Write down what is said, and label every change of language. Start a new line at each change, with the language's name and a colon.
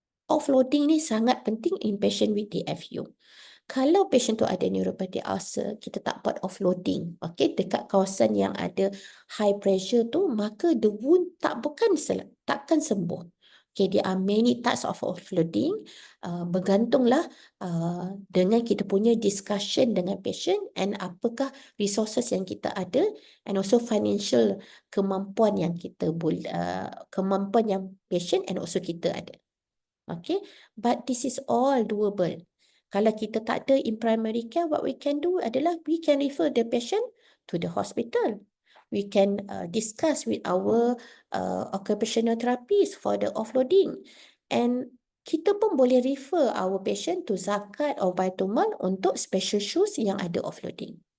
Malay: Offloading ni sangat penting
English: in patient with DFU.
Malay: Kalau patient tu ada neuropathy ulcer, kita tak buat offloading, okay, dekat kawasan yang ada high pressure tu, maka
English: the wound
Malay: takkan sembuh.
English: Okay, there are many types of offloading.
Malay: Bergantunglah dengan kita punya discussion dengan patient and apakah resources yang kita ada and also financial kemampuan yang kita boleh, kemampuan yang patient and also kita ada.
English: Okay, but this is all doable.
Malay: Kalau kita tak ada
English: in primary care, what we can do adalah we can refer the patient to the hospital. We can discuss with our occupational therapist for the offloading. And
Malay: kita pun boleh
English: refer our patient to Zakat or Baitulmal untuk special shoes yang ada offloading.